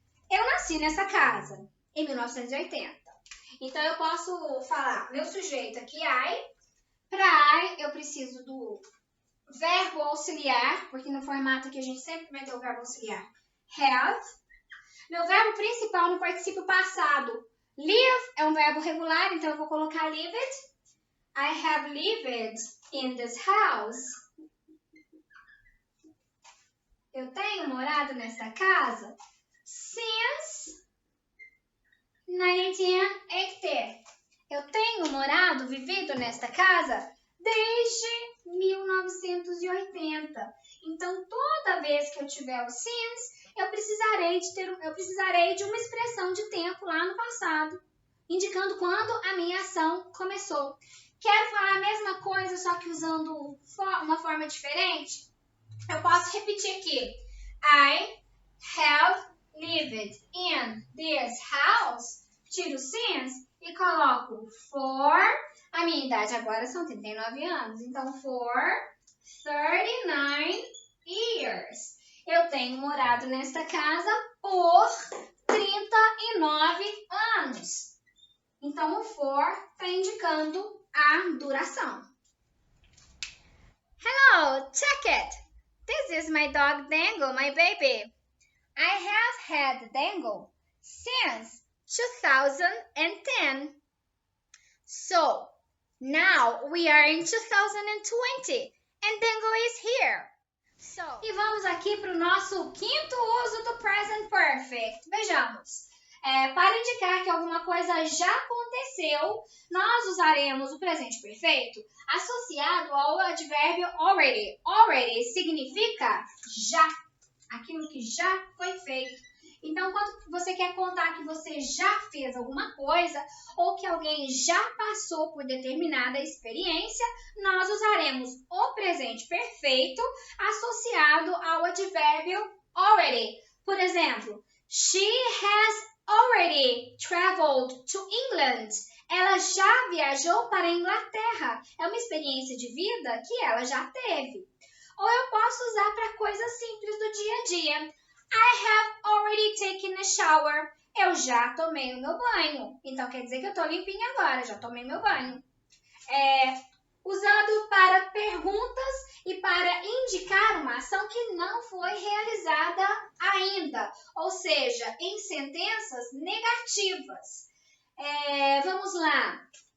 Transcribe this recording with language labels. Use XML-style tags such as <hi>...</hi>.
<pt>Eu nasci nessa casa em 1980. Então, eu posso falar meu sujeito aqui, I. Para I, eu preciso do verbo auxiliar, porque no formato aqui a gente sempre vai ter o verbo auxiliar have. Meu verbo principal no particípio passado, live, é um verbo regular, então eu vou colocar lived.</pt> <en>I have lived in this house.</en> <pt>Eu tenho morado nesta casa since 1980. Eu tenho morado, vivido nesta casa desde 1980. Então, toda vez que eu tiver o since, eu precisarei de uma expressão de tempo lá no passado, indicando quando a minha ação começou. Quero falar a mesma coisa, só que usando uma forma diferente? Eu posso repetir aqui.</pt> <en>I have lived in this house.</en> <pt>Tiro o since e coloco for. A minha idade agora são 39 anos. Então,</pt> <en>for 39 years.</en> <pt>Eu tenho morado nesta casa por 39 anos. Então, o for está indicando a duração.</pt> <en>Hello, check it. This is my dog Dango, my baby. I have had Dango since 2010. So, now we are in 2020 and Dango is here.</en> <pt>E vamos aqui para o nosso quinto uso do Present Perfect. Vejamos. Para indicar que alguma coisa já aconteceu, nós usaremos o presente perfeito associado ao advérbio already. Already significa já, aquilo que já foi feito. Então, quando você quer contar que você já fez alguma coisa ou que alguém já passou por determinada experiência, nós usaremos o presente perfeito associado ao advérbio already. Por exemplo,</pt> <en>she has already traveled to England.</en> <pt>Ela já viajou para a Inglaterra. É uma experiência de vida que ela já teve. Ou eu posso usar para coisas simples do dia a dia.</pt> <en>I have already taken a shower.</en> <pt>Eu já tomei o meu banho. Então, quer dizer que eu estou limpinha agora. Já tomei meu banho. Usado para perguntas e para indicar uma ação que não foi realizada ainda. Ou seja, em sentenças negativas. Vamos lá.</pt>